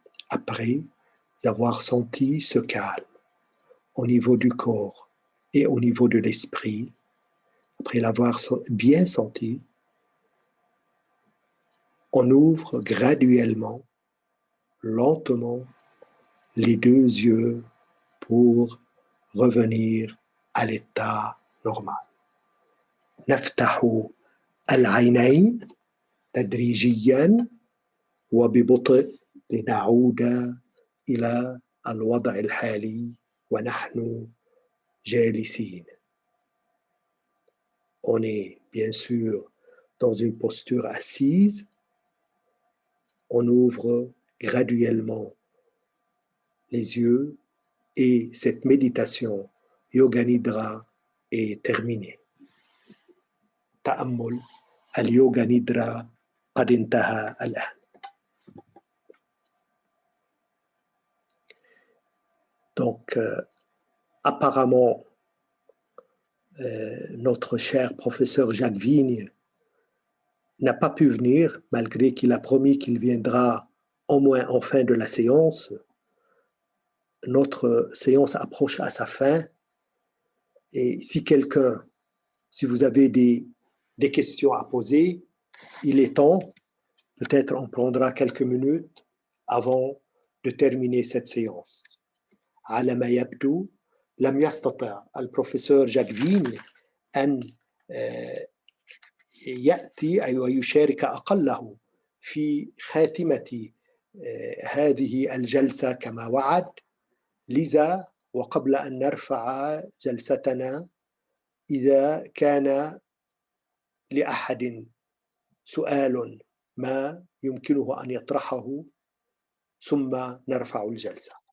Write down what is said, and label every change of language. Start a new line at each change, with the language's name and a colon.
French: Après avoir senti ce calme au niveau du corps et au niveau de l'esprit, après l'avoir bien senti, on ouvre graduellement, lentement, les 2 yeux pour revenir à l'état normal.
Arabic: نفتح العينين تدريجيا وببطء لنعود إلى الوضع الحالي ونحن جالسين.
French: On est bien sûr dans une posture assise. On ouvre graduellement les yeux et cette méditation Yoga Nidra est terminée.
Arabic: تأمل اليوغا نيدرا قد انتهى الآن.
French: Donc, apparemment, notre cher professeur Jacques Vigne n'a pas pu venir, malgré qu'il a promis qu'il viendra au moins en fin de la séance. Notre séance approche à sa fin. Et si vous avez des questions à poser, il est temps. Peut-être on prendra quelques minutes avant de terminer cette séance.
Arabic: على ما يبدو لم يستطع البروفيسور جاكفيني أن يأتي ويشارك أقله في خاتمة هذه الجلسة كما وعد. لذا وقبل أن نرفع جلستنا، إذا كان لأحد سؤال ما يمكنه أن يطرحه ثم نرفع الجلسة.